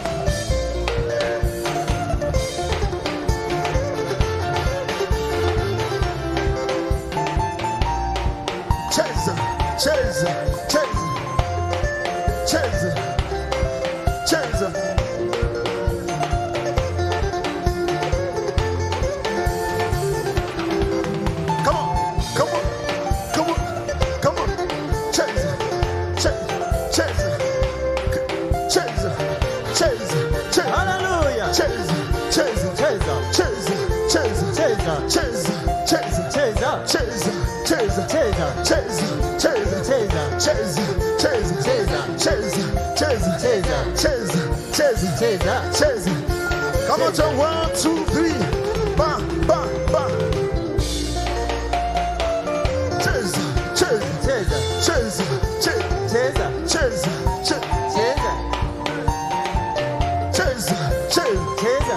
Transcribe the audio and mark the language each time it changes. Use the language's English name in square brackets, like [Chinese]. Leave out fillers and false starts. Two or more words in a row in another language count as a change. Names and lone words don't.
[Swahili] Cheza, cheza, cheza, cheza, cheza. [English] Come on, come on, come on, come on. [Swahili] Cheza, cheza, cheza, cheza, cheza, cheza. Hallelujah. Cheza, cheza, Cheza. cheza, cheza, Cheza. cheza, cheza, Cheza. cheza, cheza, Cheza. cheza, cheza, Cheza. cheza, cheza, Cheza. cheza, cheza, Cheza. cheza, cheza, Cheza. cheza. [English] Come on, John. 1, 2, 3. Bam, bam, bam. [Swahili] Cheza, cheza, Cheza. cheza, cheza, Cheza. cheza, cheza, Cheza.